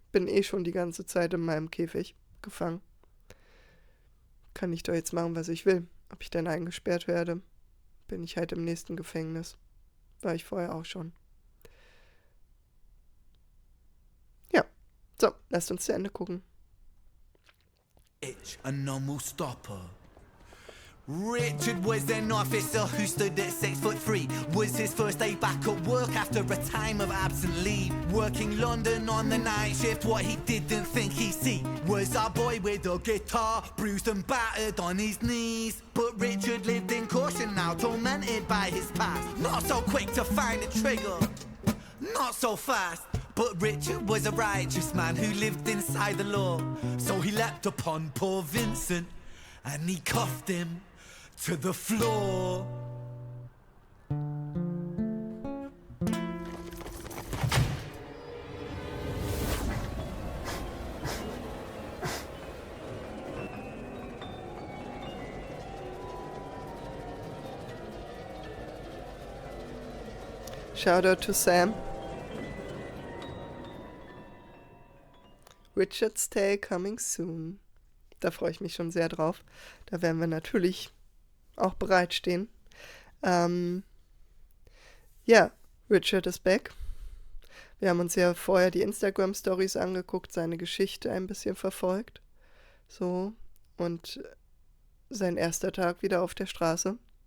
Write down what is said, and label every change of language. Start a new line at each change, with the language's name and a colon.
German: Bin eh schon die ganze Zeit in meinem Käfig gefangen. Kann ich doch jetzt machen, was ich will. Ob ich dann eingesperrt werde, bin ich halt im nächsten Gefängnis. War ich vorher auch schon. Ja, so, lasst uns zu Ende gucken.
English: Itch, a normal stopper. Richard was an officer who stood at 6'3". Was his first day back at work after a time of absent leave. Working London on the night shift, what he didn't think he'd see was a boy with a guitar, bruised and battered on his knees. But Richard lived in caution now, tormented by his past. Not so quick to find a trigger, not so fast. But Richard was a righteous man who lived inside the law. So he leapt upon poor Vincent and he cuffed him to the floor. Shout out to Sam. Richard's Tale coming soon.
German: Da freue ich mich schon sehr drauf. Da werden wir natürlich auch bereitstehen. Ja, Richard ist back. Wir haben uns ja vorher die Instagram-Stories angeguckt, seine Geschichte ein bisschen verfolgt. So, und sein erster Tag wieder auf der Straße.